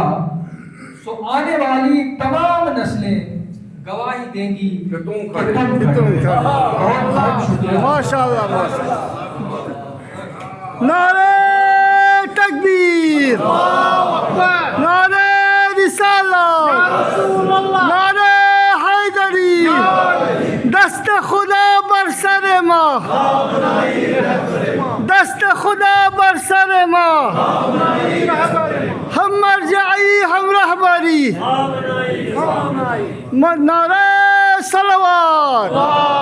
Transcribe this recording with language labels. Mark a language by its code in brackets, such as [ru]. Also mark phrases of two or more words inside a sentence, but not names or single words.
[ur] سو آنے والی تمام نسلیں گواہی دیں گی کہ تم کہ کھڑے۔ تم کھڑے۔ بہت بہت شکریہ۔ ماشاء اللہ، ماشاء اللہ۔ نعرہ تکبیر، نعرہ رسالت، نعرہ حیدری، [fa] دست خدا بر سر ما، دست خدا بر سر ما، ہم مرجعی ہم رہبری، [ur] نعرہ صلوات۔